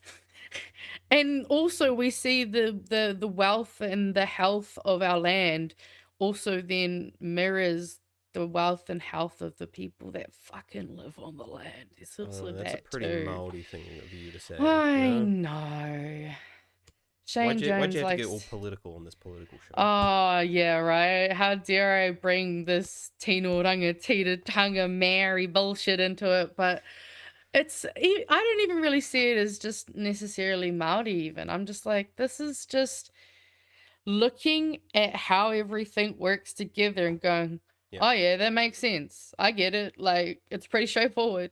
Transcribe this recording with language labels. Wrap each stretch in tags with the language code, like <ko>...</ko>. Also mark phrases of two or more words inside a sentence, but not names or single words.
<en>And also we see the wealth and the health of our land also then mirrors the wealth and health of the people that fucking live on the land. It's also that's a pretty Māori thing of you to say. I know. Shane Jones why'd you have likes... to get all political on this political show? Oh, yeah, right. How dare I bring this</en> <mi>tino rangatira</mi> <en>Maori bullshit into it, but it's... I don't even really see it as just necessarily Māori even. I'm just like, this is just looking at how everything works together and going, oh yeah, that makes sense. I get it. Like, it's pretty straightforward.</en>